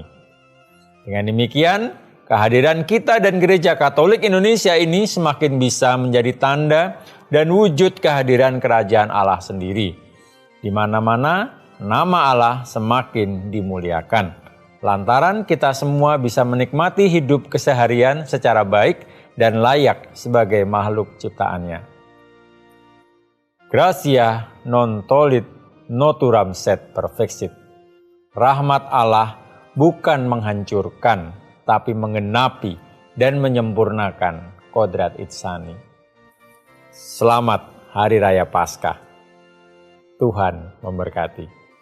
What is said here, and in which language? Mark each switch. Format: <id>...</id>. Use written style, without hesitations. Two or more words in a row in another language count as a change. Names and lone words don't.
<id>Dengan demikian, kehadiran kita dan Gereja Katolik Indonesia ini semakin bisa menjadi tanda dan wujud kehadiran kerajaan Allah sendiri. Di mana-mana nama Allah semakin dimuliakan. Lantaran kita semua bisa menikmati hidup keseharian secara baik dan layak sebagai makhluk ciptaannya.</id> <la>Gratia non tollit noturam sed perfexit.</la> <id>Rahmat Allah bukan menghancurkan, tapi menggenapi dan menyempurnakan kodrat Ihsani. Selamat Hari Raya Paskah. Tuhan memberkati.</id>